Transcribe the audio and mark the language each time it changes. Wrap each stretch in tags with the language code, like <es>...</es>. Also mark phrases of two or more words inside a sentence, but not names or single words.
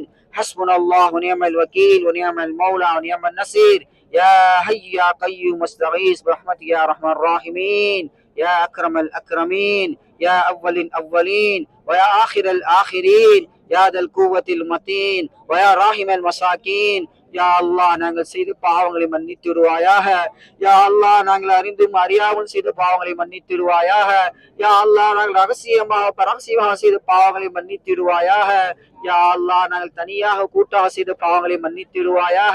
<ar>حسبنا الله ونعم الوكيل ونعم المولى ونعم النصير. يا حي يا قيوم استغيث برحمتك يا أرحم الراحمين. يا أكرم الأكرمين. يا أول الأولين ويا آخر الآخرين. يا ذا القوة المتين ويا راحم المساكين. يا الله</ar> <ta>நாங்கள் செய்த பாவங்களை மன்னித்திடுவாயாக.</ta> <ar>يا الله</ar> <ta>நாங்கள் அறிந்தும் அறியாமல் செய்த பாவங்களை மன்னித்திடுவாயாக.</ta> <ar>يا الله</ar> <ta>நாங்கள் ரகசியமாக பரகசியமாக செய்த பாவங்களை மன்னித்திடுவாயாக.</ta> <ar>يا الله</ar> <ta>நாங்கள் தனியாக கூட்டாக செய்த பாவங்களை மன்னித்திடுவாயாக.</ta>